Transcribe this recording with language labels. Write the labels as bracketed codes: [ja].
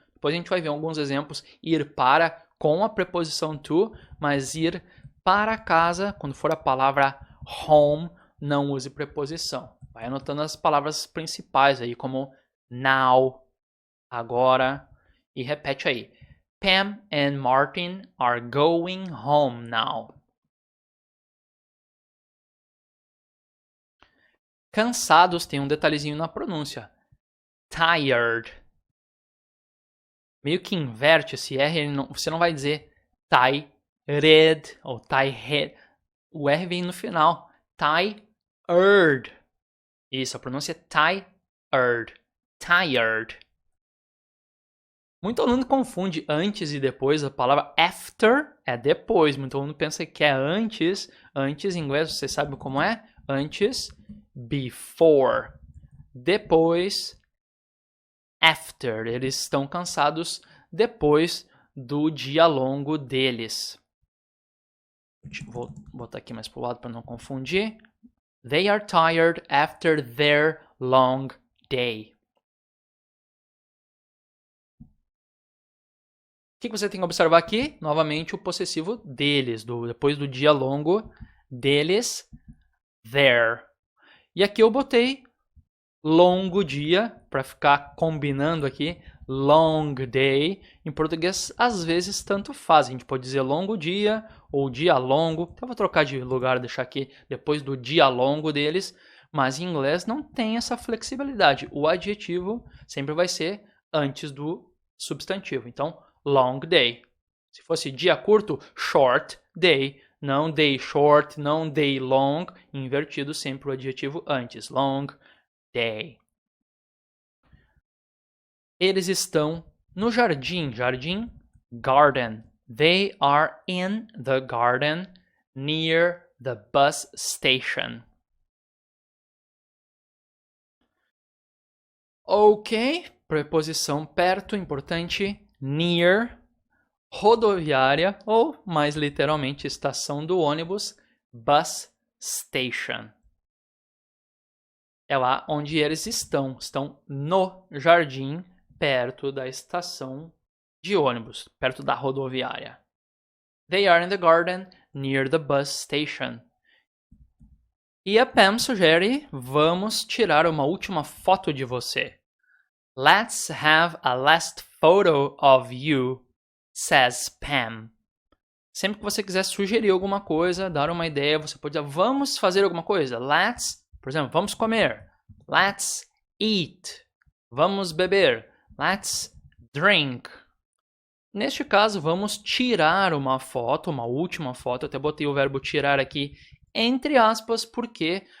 [pt] Depois a gente vai ver alguns exemplos. Ir para com a preposição to, mas ir para casa, quando for a palavra home, não use preposição. Vai anotando as palavras principais aí, como now, agora, e repete aí. [en] Pam and Martin are going home now. [pt] Cansados tem um detalhezinho na pronúncia. Tired. Meio que inverte esse R, você não vai dizer tired ou tired. O R vem no final. Tired. Isso, a pronúncia é tired. Tired. Muito aluno confunde antes e depois. A palavra after é depois. Muito aluno pensa que é antes. Antes, em inglês, você sabe como é? Antes, before. Depois, after. Eles estão cansados depois do dia longo deles. Vou botar aqui mais para o lado para não confundir. [en] They are tired after their long day. [pt] O que você tem que observar aqui? Novamente o possessivo deles, depois do dia longo deles, their. E aqui eu botei longo dia, para ficar combinando aqui, long day. Em português, às vezes, tanto faz. A gente pode dizer longo dia ou dia longo. Então, eu vou trocar de lugar, deixar aqui depois do dia longo deles. Mas em inglês não tem essa flexibilidade. O adjetivo sempre vai ser antes do substantivo. Então, long day. Se fosse dia curto, short day. Não day short, não day long. Invertido sempre o adjetivo antes. [en] Long day. [pt] Eles estão no jardim. Jardim, garden. [en] They are in the garden near the bus station. [pt] Ok, preposição perto, importante. Near, rodoviária, ou mais literalmente, estação do ônibus, bus station. É lá onde eles estão. Estão no jardim, perto da estação de ônibus, perto da rodoviária. [en] They are in the garden near the bus station. [pt] E a Pam sugere, vamos tirar uma última foto de você. [en] Let's have a last photo of you, says Pam. [pt] Sempre que você quiser sugerir alguma coisa, dar uma ideia, você pode dizer, vamos fazer alguma coisa. Let's, por exemplo, vamos comer. [en] Let's eat. [pt] Vamos beber. [en] Let's drink. [pt] Neste caso, vamos tirar uma foto, uma última foto. Eu até botei o verbo tirar aqui entre aspas, porque